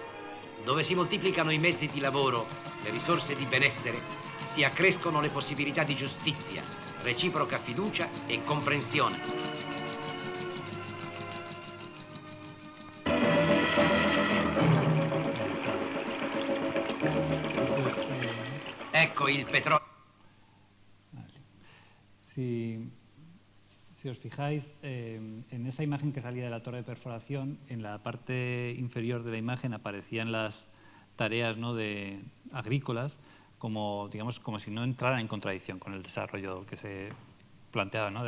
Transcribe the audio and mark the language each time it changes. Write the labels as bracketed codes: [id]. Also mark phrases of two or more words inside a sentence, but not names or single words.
[it] Dove si moltiplicano i mezzi di lavoro, le risorse di benessere, si accrescono le possibilità di giustizia, reciproca fiducia e comprensione. Ecco il petrolio. [es] Si os fijáis, en esa imagen que salía de la torre de perforación, en la parte inferior de la imagen aparecían las tareas, ¿no?, agrícolas, digamos, como si no entraran en contradicción con el desarrollo que se planteaba, ¿no?